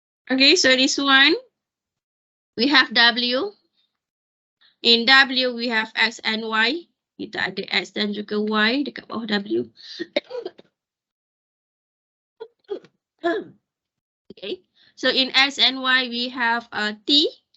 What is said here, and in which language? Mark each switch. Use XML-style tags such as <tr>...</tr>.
<en>Okay, so this one, we have W. In W, we have X and Y.</en> <ms>Kita ada X dan juga Y dekat bawah W.</ms> <en>Okay, so in X and Y, we have T.</en>